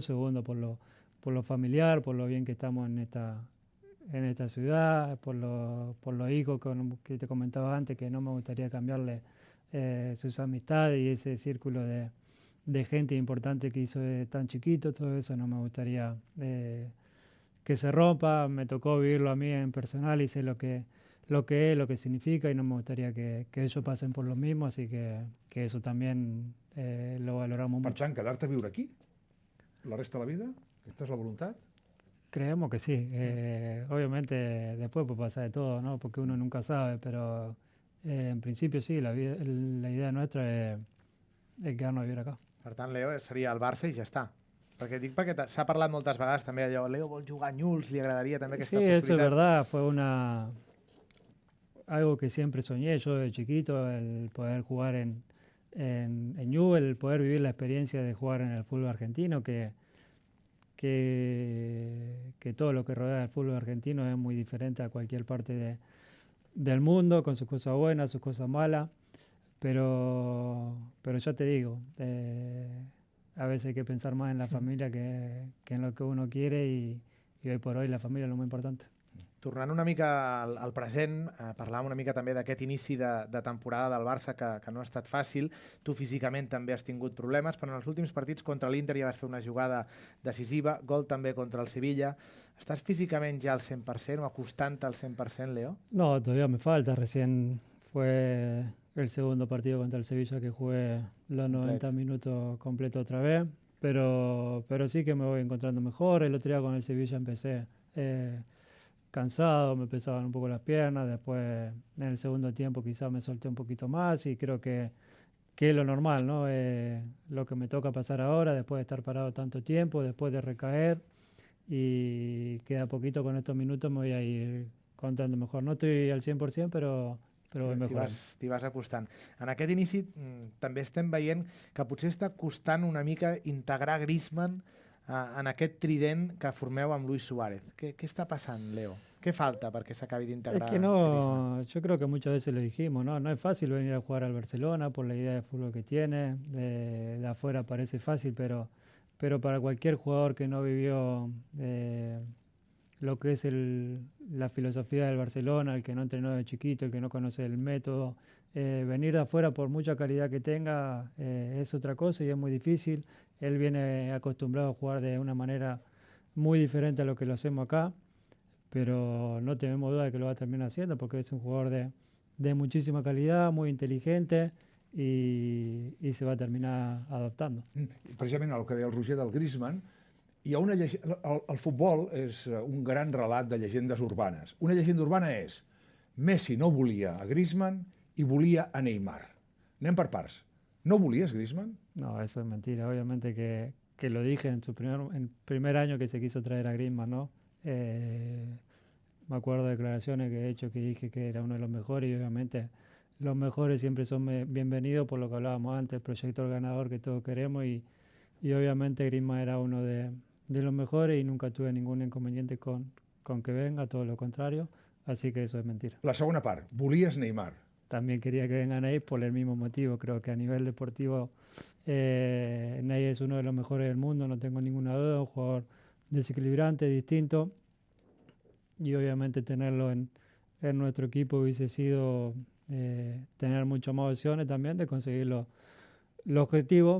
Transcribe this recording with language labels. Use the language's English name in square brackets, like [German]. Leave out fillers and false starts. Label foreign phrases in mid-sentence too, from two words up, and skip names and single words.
[Spanish] Segundo, por lo familiar, por lo bien que estamos en esta ciudad, por los hijos que te comentaba antes, que no me gustaría cambiarle sus amistades y ese círculo de gente importante que hizo de tan chiquito. Todo eso no me gustaría que se rompa. Me tocó vivirlo a mí en personal y sé lo que es, lo que significa, y no me gustaría que ellos pasen por lo mismo, así que eso también lo valoramos [Catalan] Per [Spanish] mucho. [Catalan] tant, quedar-te a viure aquí la resta de la vida? Aquesta és la voluntat? [Spanish] Creemos que sí. Obviamente después puede pasar de todo, ¿no? Porque uno nunca sabe, pero en principio sí, la idea nuestra es quedarnos a vivir acá. [Catalan] Per tant, Leo, seria el Barça i ja està. Perquè s'ha parlat moltes vegades també allò, Leo vol jugar a Newell's, li agradaria també aquesta [Spanish] Sí, [Catalan] possibilitat. [Spanish] eso es verdad, fue algo que siempre soñé yo de chiquito, el poder jugar en Newell's, el poder vivir la experiencia de jugar en el fútbol argentino, que todo lo que rodea el fútbol argentino es muy diferente a cualquier parte del mundo, con sus cosas buenas, sus cosas malas, pero ya te digo, a veces hay que pensar más en la familia que en lo que uno quiere, y hoy por hoy la familia es lo más importante. [Catalan] Tornant una mica al present, parlàvem una mica també d'aquest inici de temporada del Barça que no ha estat fàcil. Tu físicament també has tingut problemes, però en els últims partits contra l'Inter ja vas fer una jugada decisiva, gol també contra el Sevilla. Estàs físicament ja al 100% o acostant al 100%, Leo? [Spanish] No, todavía me falta. Recién fue el segundo partido contra el Sevilla que jugué los 90 minutos completo otra vez, pero sí que me voy encontrando mejor. El otro día con el Sevilla empecé cansado, me pesaban un poco las piernas, después en el segundo tiempo quizás me solté un poquito más, y creo que es lo normal, ¿no? Lo que me toca pasar ahora, después de estar parado tanto tiempo, después de recaer, y queda poquito con estos minutos me voy a ir contando mejor. No estoy al 100%, però voy mejorant. [Catalan] T'hi vas acostant. En aquest inici també estem veient que potser està costant una mica integrar Griezmann en aquest trident que formeu amb Luis Suárez. [Spanish] ¿Qué está pasando, Leo? ¿Qué falta para que se acabe de integrar? Es que no, yo creo que muchas veces lo dijimos, ¿no? No es fácil venir a jugar al Barcelona por la idea de fútbol que tiene. De afuera parece fácil, pero para cualquier jugador que no vivió lo que es la filosofía del Barcelona, el que no entrenó de chiquito, el que no conoce el método, venir de afuera por mucha calidad que tenga es otra cosa y es muy difícil. Él viene acostumbrado a jugar de una manera muy diferente a lo que lo hacemos acá, pero no tenemos duda de que lo va a terminar haciendo porque es un jugador de muchísima calidad, muy inteligente y se va a terminar adaptando. [Catalan] Precisament el que deia el Roger del Griezmann, hi ha el futbol és un gran relat de llegendes urbanes. Una llegenda urbana és Messi no volia a Griezmann i volia a Neymar. Anem per parts. [Spanish] ¿No volías Griezmann? No, eso es mentira. Obviamente que lo dije en el primer año que se quiso traer a Griezmann, ¿no? Me acuerdo de declaraciones que he hecho que dije que era uno de los mejores y obviamente los mejores siempre son bienvenidos por lo que hablábamos antes, el proyecto ganador que todos queremos y obviamente Griezmann era uno de los mejores y nunca tuve ningún inconveniente con que venga, todo lo contrario, así que eso es mentira. [Catalan] La segunda part, volies Neymar. [Spanish] También quería que vengan ahí por el mismo motivo. Creo que a nivel deportivo Ney es uno de los mejores del mundo, no tengo ninguna duda, un jugador desequilibrante, distinto. Y obviamente tenerlo en nuestro equipo hubiese sido tener muchas más opciones también de conseguir los objetivos.